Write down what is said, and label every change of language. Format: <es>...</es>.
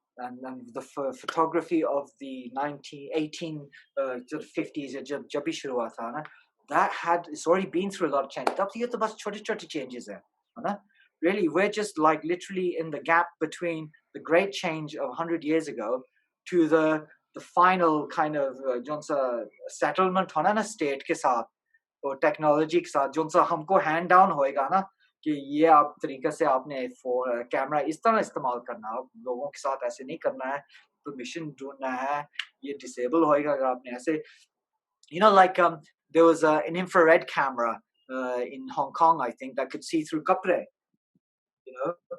<en>And the photography of the 1950s,</en> <hi>जब भी शुरू हुआ था ना,</hi> <en>that had, it's already been through a lot of change.</en> <hi>तब ये तो बस छोटे-छोटे changes है ना?</hi> <en>Really, we're just like literally in the gap between the great change of 100 years ago to the final kind of</en> <hi>zone सा settlement होना ना state के साथ और technology के साथ जोन सा हमको hand down होएगा ना कि ये आप तरीके से आपने कैमरा इस तरह इस्तेमाल करना, आप लोगों के साथ ऐसे नहीं करना है, परमिशन ढूंढना है, ये डिसेबल होएगा अगर आपने ऐसे,</hi> <en>you know, like there was an infrared camera in Hong Kong, I think, that could see through kapre, you know.</en>